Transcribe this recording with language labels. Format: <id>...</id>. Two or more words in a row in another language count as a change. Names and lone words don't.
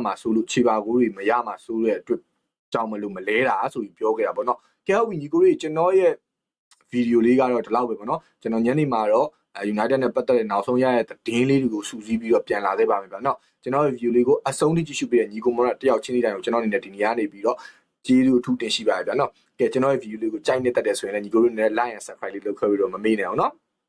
<my>မှာစိုးလို့ခြေပါဂိုးတွေမရမှာစိုးတဲ့အတွက်ကြောင့်မလို့မလဲတာဆိုပြီးပြောခဲ့တာပေါ့နော်ကဲဟုတ်ပြီညီကိုတွေကျွန်တော်ရဲ့ဗီဒီယိုလေးကတော့ဒီလောက်ပဲပေါ့နော်ကျွန်တော်ညနေမှာတော့United နဲ့ပတ်သက်တဲ့နောက်ဆုံးရတဲ့သတင်းလေးတွေကိုစူးစီးပြီးတော့ပြန်လာသေးပါမယ်ဗျာနော်ကျွန်တော်ရဲ့ view လေးကိုအဆုံးထိကြည့်ရှုပေးတဲ့ညီကိုမောင်တယောက်ချင်းလေးတိုင်းကိုကျွန်တော်အနေနဲ့ဒီနေရာနေပြီးတော့ကျေးဇူးအထူးတင်ရှိပါရဗျာနော်ကဲကျွန်တော်ရဲ့ view လေးကိုကြိုက်နေတတ်တယ်ဆိုရင်လည်းညီကိုတို့နဲ့</my> <en>like and subscribe</en> <my>လေးလုပ်ခဲ့ပြီးတော့မမေ့နဲ့အောင်နော်</my>